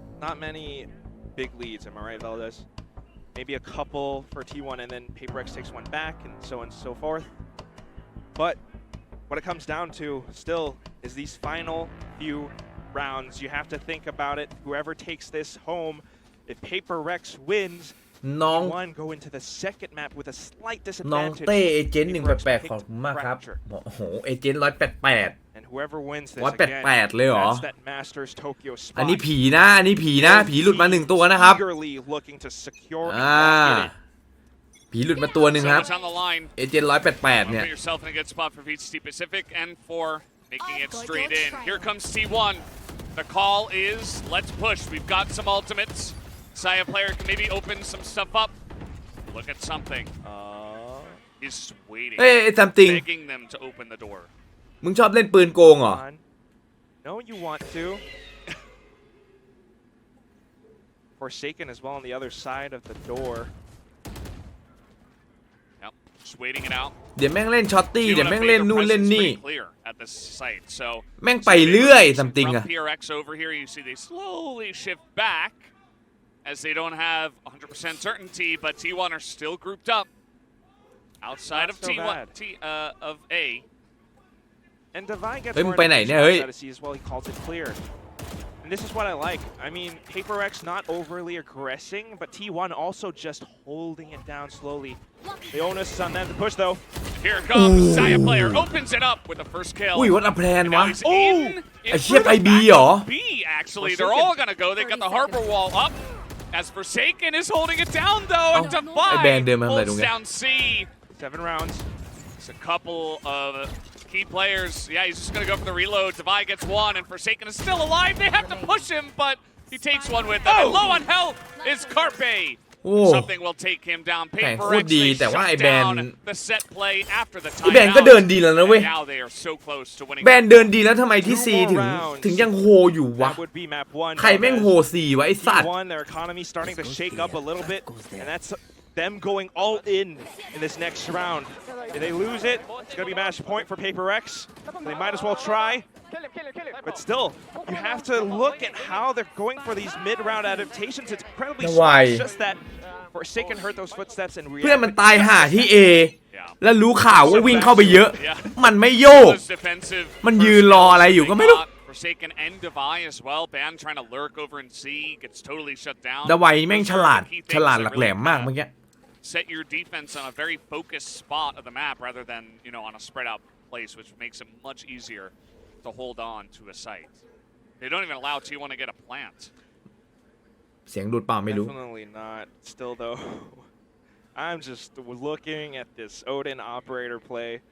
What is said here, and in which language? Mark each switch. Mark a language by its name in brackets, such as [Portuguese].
[English] Not many big leads, am I right, Valdez? Maybe a couple for T1 and then PRX takes one back and so forth. But what it comes down to still is these final few rounds. You have to think about it. Whoever takes this home, if PRX wins, T1 go into the second map with a slight [Thai] น้อง [English] disadvantage. [Thai] เต้เอเจนต์188ขอบคุณมากครับโอ้โหเอเจนต์188 [English] And whoever wins this [Thai] 188เลยเหรอ [English] that's that Masters Tokyo spot. [Thai] อันนี้ผีนะอันนี้ผีนะผีหลุดมา1ตัวนะครับ [English] Eagerly looking to secure [Thai] ผีหลุดมาตัวหนึ่งครับ [English] So on the line. [Thai] เอเจนต์188เนี่ย [English] Put yourself in a good spot for VCL Pacific and for making it straight in. Here comes T1. The call is let's push. We've got some ultimates. Saya player can maybe open some stuff up. Look at something. He's just waiting. [Thai] เอ้ยซัมติง [English] Begging them to open the door. [Thai] มึงชอบเล่นปืนโกงเหรอ [English] No, you want to. Forsaken as well on the other side of the door. Yep, just waiting it out. [Thai] เดี๋ยวแม่งเล่นช็อตตี้เดี๋ยวแม่งเล่นนู่นเล่นนี่ [English] Clear at this site. So [Thai] แม่งไปเรื่อยซัมติงอะ [English] PRX over here, you see they slowly shift back as they don't have 100% certainty, but T1 are still grouped up outside of T1 of A. And Divine gets [Thai] เฮ้ยมึงไปไหนเนี่ยเฮ้ย [English] out of C as well. He calls it clear. And this is what I like. I mean, PRX not overly aggressing, but T1 also just holding it down slowly. The onus is on them to push though. Here it comes. Saya player opens it up with the first kill. [Thai] อุ้ยวัดอะแพลนวะ [English] Oh! [Thai] ไอ้เชี่ยไปบีเหรอ [English] B actually. They're all gonna go. They got the harbor wall up. As Forsaken is holding it down though, and Divine pulls down C. 7 rounds. It's a couple of key players. Yeah, he's just gonna go for the reload. Divine gets one, and Forsaken is still alive. They have to push him, but he takes one with them. And low on health is Carpe. Something will take him down. PRX, they shut down the set play after the [Thai] ไอ้แบนก็เดินดีแล้วนะเว้ย [English] Now they are so close to winning. [Thai] แบนเดินดีแล้วทำไมที่ซีถึงยังโฮอยู่วะ [English] That would be map 1. [Thai] ใครแม่งโฮซีวะไอ้สัตว์ [English] T1, their economy starting to shake up a little bit, and that's them going all in this next round. If they lose it, it's going to be match point for PRX. They might as well try. But still, you have to look at how they're going for these mid-round adaptations. It's incredibly smart. It's just that Forsaken heard those footsteps and [Thai] เพื่อนมันตาย [English] reacted. [Thai] ห่าที่ A แล้วรู้ข่าวว่าวิ่งเข้าไปเยอะ มันไม่โยก มันยืนรออะไรอยู่ก็ไม่รู้ [English] Forsaken and Divine as well. Ban trying to lurk over in C, gets totally shut down. [Thai] ดาไวแม่งฉลาดหลักแหลมมากเมื่อกี้ [English] Set your defense on a very focused spot of the map rather than, you know, on a spread out place, which makes it much easier to hold on to a site. They don't even allow T1 to get a plant. [Thai] เสียงดูดเปล่าไม่รู้ [English] Definitely not. Still though, I'm just looking at this Odin operator play.